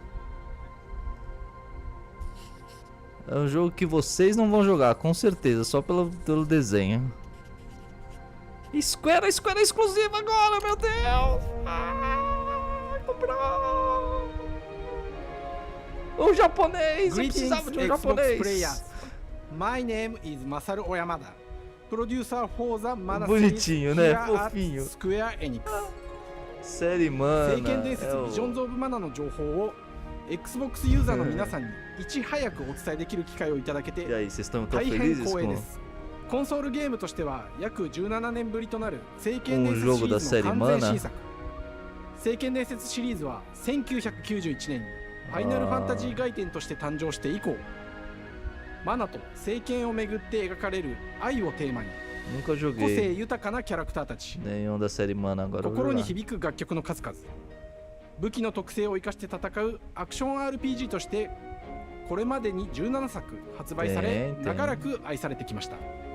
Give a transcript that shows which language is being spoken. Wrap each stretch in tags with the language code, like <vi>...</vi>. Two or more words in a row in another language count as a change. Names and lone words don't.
<pt>É um jogo que vocês não vão jogar, com certeza, só pelo desenho. Square é exclusiva agora, meu Deus! Comprou! O japonês! Eu precisava de um japonês!</pt> <en>My name is Masaru Oyamada, producer for the Mana</en> <pt>bonitinho, né? Fofinho. Square Enix. Série Mana.</pt> <ja>聖剣伝説ビジョンズ・オブ・マナの情報を Xbox ユーザーの皆さんにいち早くお伝えできる機会をいただけて大変光栄です。コンソールゲームとしては約17年ぶりとなる聖剣伝説シリーズの完全新作。聖剣伝説シリーズは1991年にファイナルファンタジー外伝として誕生して以降、マナと聖剣をめぐって描かれる愛をテーマに個性豊かなキャラクターたち、心に響く楽曲の数々、武器の特性を生かして戦うアクション RPG としてこれまでに17作発売され、長らく愛されてきました。</ja>